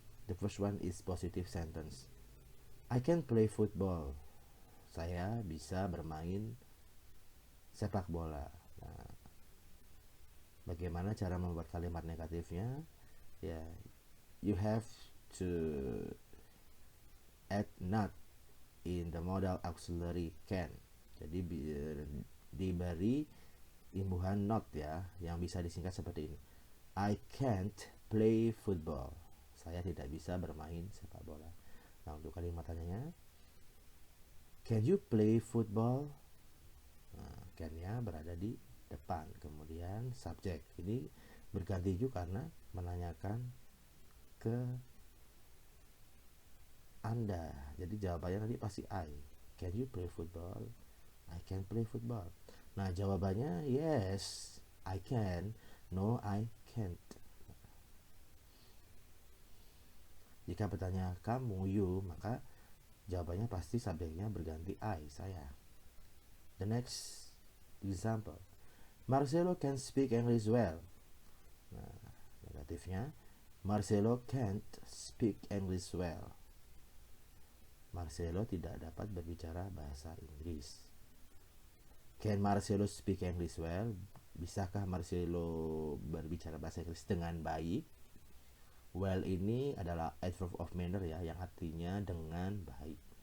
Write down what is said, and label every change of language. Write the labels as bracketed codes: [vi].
[en] The first one is positive sentence. I can play football. [id] Saya bisa bermain sepak bola. Nah, bagaimana cara membuat kalimat negatifnya? [en] Ya, you have to add not in the modal auxiliary can. [id] Jadi diberi imbuhan not ya, yang bisa disingkat seperti ini. [en] I can't play football. [id] Saya tidak bisa bermain sepak bola. Nah, untuk kalimat tanyanya, [en] can you play football? [id] Nah, can-nya berada di depan. Kemudian subjek. Ini berganti juga karena menanyakan ke Anda. Jadi jawabannya nanti pasti [en] I. Can you play football? I can play football. [id] Nah, jawabannya [en] yes, I can. No, I can't. [id] Jika bertanya kamu, you, maka jawabannya pasti subjeknya berganti I, saya. [en] The next example. Marcelo can speak English well. [id] Nah, negatifnya, [en] Marcelo can't speak English well. [id] Marcelo tidak dapat berbicara bahasa Inggris. [en] Can Marcelo speak English well? [id] Bisakah Marcelo berbicara bahasa Inggris dengan baik? Well ini adalah adverb of manner ya, yang artinya dengan baik.